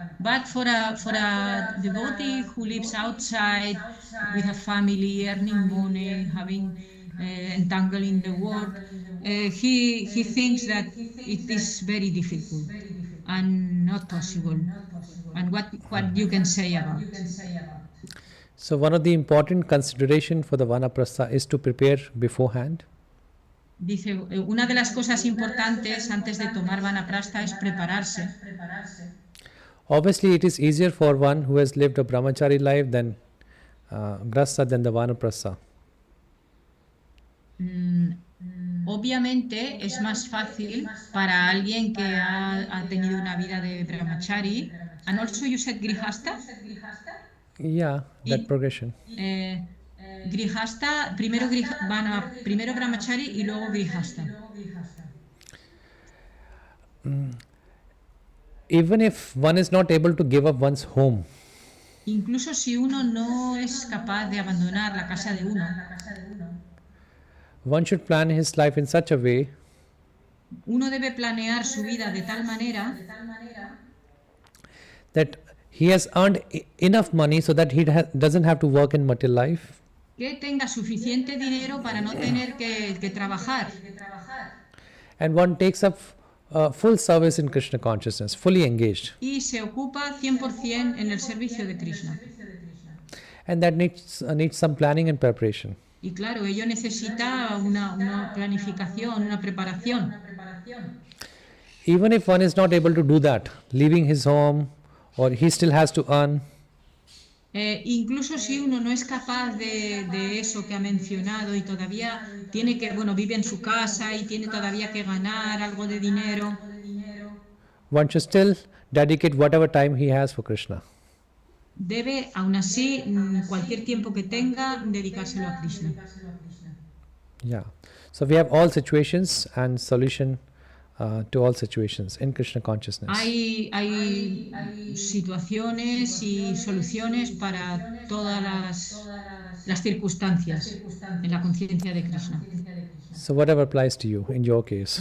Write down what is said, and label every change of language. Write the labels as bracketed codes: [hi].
[en] But for a devotee who lives outside with a family, earning money, having entangled in the work, he thinks that it is very difficult and not possible. And what you can say about it? So one of the important consideration for the Vanaprastha is to prepare beforehand. [es] Dice, una de las cosas importantes antes de tomar Vanaprastha es prepararse. [en] Obviously, it is easier for one who has lived a brahmachari life than grasta than the Vanaprastha. [es] Obviamente es más fácil para alguien que ha tenido una vida de brahmachari. [en] And also you said grihasta? Yeah, that progression. [es] Grihasta, primero brahmachari y luego grihasta. [en] Even if one is not able to give up one's home, [es] incluso si uno no es capaz de abandonar la casa de uno, [en] one should plan his life in such a way [es] uno debe planear su vida de tal manera [en] that he has earned enough money so that he doesn't have to work in material life, [es] que tenga suficiente dinero para no tener que trabajar, [en] and one takes up full service in Krishna consciousness, fully engaged, [es] y se ocupa 100% en el servicio de Krishna. [en] and that needs some planning and preparation. [es] Y claro, ello necesita una planificación, una preparación. [en] Even if one is not able to do that, leaving his home, or he still has to earn, [es] incluso si uno no es capaz de eso que ha mencionado y todavía tiene que, vive en su casa y tiene todavía que ganar algo de dinero, [en] one should still dedicate whatever time he has for Krishna. [es] Debe, aún así, cualquier tiempo que tenga, dedicárselo a Krishna. [en] Yeah. So we have all situations and solution to all situations in Krishna consciousness. [es] Hay situaciones y soluciones para todas las circunstancias en la conciencia de Krishna. [en] So whatever applies to you in your case.